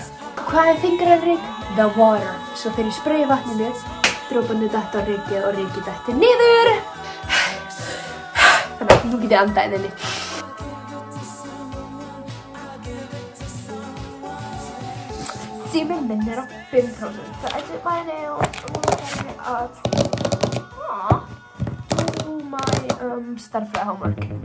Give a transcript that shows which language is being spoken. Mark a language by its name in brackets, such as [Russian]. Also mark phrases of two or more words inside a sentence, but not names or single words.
[Icelandic] Hvað er þyngra en ryk? [English] The water. [Icelandic] Svo þegar ég sprayja vatninu, droparnir detta á rykið og rykið dettur niður. Þannig að nú get ég andað inn inni. Síminn minn er á 5%. Það er [English] my nails. Do my stærðfræði homework.